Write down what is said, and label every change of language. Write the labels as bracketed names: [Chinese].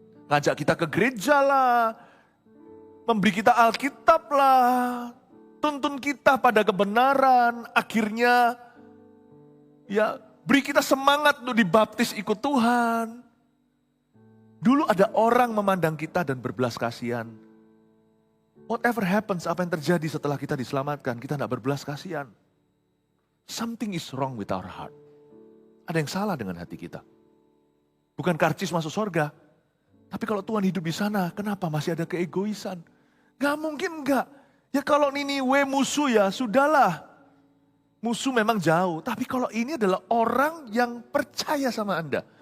[Indonesian] Ngajak kita ke gereja lah, memberi kita Alkitab lah, tuntun kita pada kebenaran, akhirnya ya beri kita semangat untuk dibaptis ikut Tuhan. Dulu ada orang memandang kita dan berbelas kasihan. [English] Whatever happens, [Indonesian] apa yang terjadi setelah kita diselamatkan, kita tidak berbelas kasihan. [English] Something is wrong with our heart. [Indonesian] Ada yang salah dengan hati kita. Bukan karcis masuk surga. Tapi kalau Tuhan hidup di sana, kenapa masih ada keegoisan? Gak mungkin enggak. Ya kalau Niniwe musuh ya sudahlah. Musuh memang jauh. Tapi kalau ini adalah orang yang percaya sama Anda.